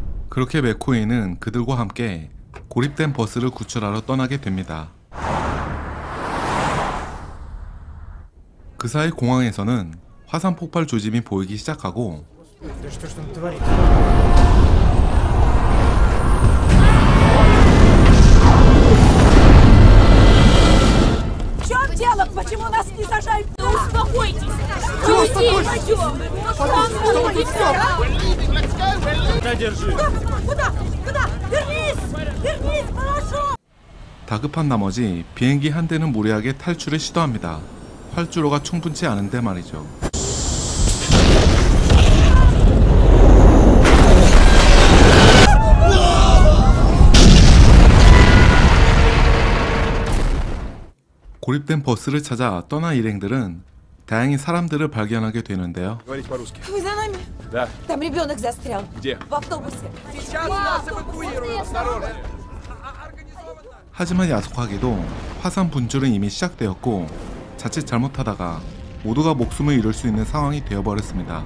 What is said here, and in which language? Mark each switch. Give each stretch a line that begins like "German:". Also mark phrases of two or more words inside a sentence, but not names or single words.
Korean: 그렇게 맥코이는 그들과 함께 고립된 버스를 구출하러 떠나게 됩니다. 그 사이 공항에서는 화산 폭발 조짐이 보이기 시작하고
Russian: В чем дело? Почему нас не сажают? Да успокойтесь! Да, держи. Куда? Вернись! Хорошо!
Korean: 다급한 나머지 비행기 한 대는 무리하게 탈출을 시도합니다. 활주로가 충분치 않은데 말이죠. 고립된 버스를 찾아 떠난 일행들은 다행히 사람들을 발견하게 되는데요.
Russian: Говорить по-русски. Вы за нами? Да. Там ребенок застрял. Где? В автобусе. Сейчас нас эвакуируют. Осторожно.
Korean: 하지만 야속하게도 화산 분출은 이미 시작되었고 자칫 잘못하다가 모두가 목숨을 잃을 수 있는 상황이 되어버렸습니다.